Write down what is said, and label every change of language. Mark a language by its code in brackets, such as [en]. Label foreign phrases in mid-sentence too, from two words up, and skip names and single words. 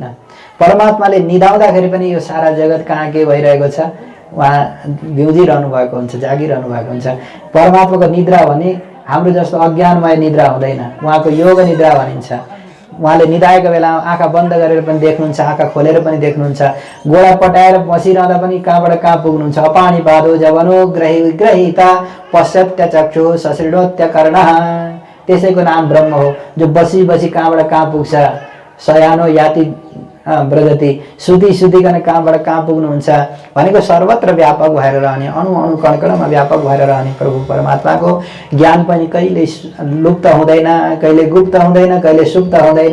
[ne] परमात्माले निदाउँदाखेरि पनि यो सारा जगत कहाँ के भइरहेको छ उहाँ बिउजिरहनु भएको हुन्छ, जागिरहनु भएको हुन्छ। परमात्माको निद्रा भने हाम्रो जस्तो अज्ञानमय निद्रा हुँदैन, उहाँको योग निद्रा भनिन्छ। उहाँले निदाएको बेलामा आँखा बन्द गरेर पनि देख्नुहुन्छ, आँखा खोलेर पनि देख्नुहुन्छ, गोडा पटाएर बसिरहँदा पनि कहाँबाट कहाँ पुग्नुहुन्छ। [sa] अपानी पादो जवनो ग्रहिता पश्यत्य चक्षु सशृणोत्य कर्णः, [ne] त्यसैको नाम ब्रह्म हो जो बसी बसी कहाँबाट कहाँ पुग्छ। [sa] शयानो याति ब्रजति, [ne] सुती सुतिकन कहाँबाट कहाँ पुग्नुहुन्छ भनेको सर्वत्र व्यापक भएर रहने, अणु अणु कणकणमा व्यापक भएर रहने प्रभु परमात्माको ज्ञान पनि कहिले लुप्त हुँदैन, कहिले गुप्त हुँदैन, कहिले सुप्त हुँदैन।